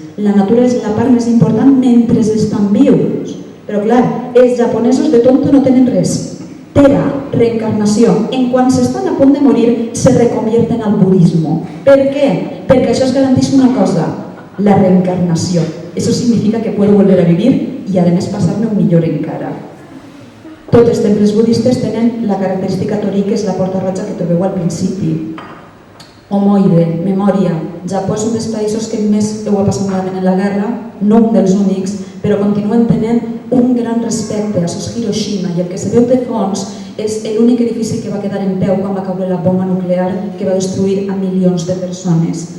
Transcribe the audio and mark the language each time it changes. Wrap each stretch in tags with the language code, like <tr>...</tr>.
<ca>La natura és la part més important mentre estan vius. Però clar, els japonesos de tonto no tenen res. Tera, reencarnació. En quan s'estan a punt de morir,</ca> <es>se reconvierten al budismo.</es> <ca>Per què? Perquè això es garanteix una cosa, la reencarnació.</ca> <es>Eso significa que puedo volver a vivir y además pasarme un</es> <ca>millor encara. Tots els temples budistes tenen la característica torii, que és la porta roja que trobeu al principi. Homoide, memòria. Japó és un dels països que més ho ha passat malament en la guerra, no un dels únics, però continuen tenint un gran respecte. Això és Hiroshima i el que se veu de fons és l'únic edifici que va quedar en peu quan va caure la bomba nuclear que va destruir a milions de persones.</ca>